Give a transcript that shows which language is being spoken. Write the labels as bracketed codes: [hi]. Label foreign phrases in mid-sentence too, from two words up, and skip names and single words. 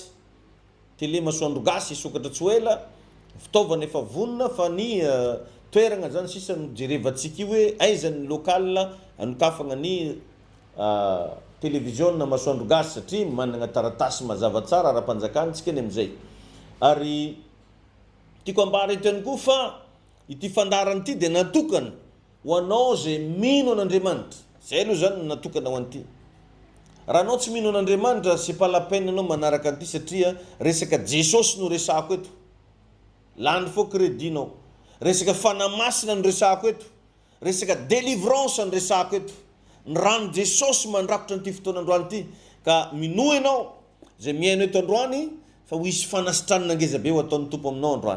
[mg] Télé Masoandro Gasy isokatra tsoela, fitaovana efa vonona fa ny toerana zany sisa no jerevantsika io hoe aiza ny local anokafana ny télévision na Masoandro Gasy satria manana taratasy mazava tsara ara-panjakantsika ny amin'izay. Ary tiako ambara eto ihany koa fa ity fandarana ity dia natokana ho anao zay mino an'Andriamanitra. Zay aloha zany natokana ho an'ity. Raha anao tsy mino an'Andriamanitra, [fr] c'est pas la peine [mg] anao manaraka an'ity satria resaka Jesosy no resako eto. Lany fo crédinao. Resaka fanamasina no resako eto. Resaka délivrance no resako eto. Ny rano Jesosy mandrakotra an'ity fotoana androany ity. Ka mino ianao zay miaino eto androany fa ho isy fanasitranana ngeza be ho ataon'ny tompo aminao androany.